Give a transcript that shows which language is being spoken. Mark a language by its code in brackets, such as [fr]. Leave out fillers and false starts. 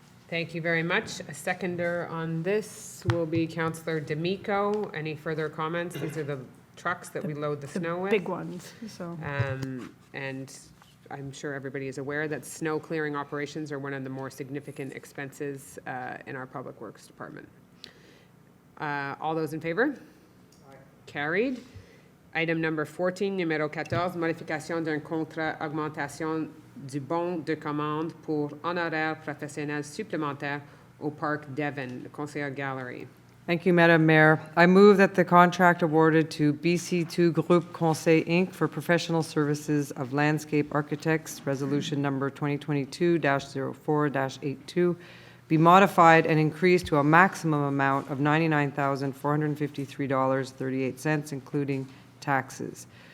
[en] Thank you very much. A seconder on this will be Councillor D'Amico. Any further comments? These are the trucks that we load the snow with. Big ones, so. And I'm sure everybody is aware that snow clearing operations are one of the more significant expenses in our Public Works Department. All those in favor? Carried. Item number 14, [fr] numéro 14, modification d'un contrat augmentation du bon de commande pour honoraires professionnels supplémentaires au Parc Devon, the Conseil Gallery. [en] Thank you, Madam Mayor. I move that the contract awarded to BC2 Group Conseil Inc. for professional services of landscape architects, resolution number 2022-04-82, be modified and increased to a maximum amount of $99,453.38, including taxes.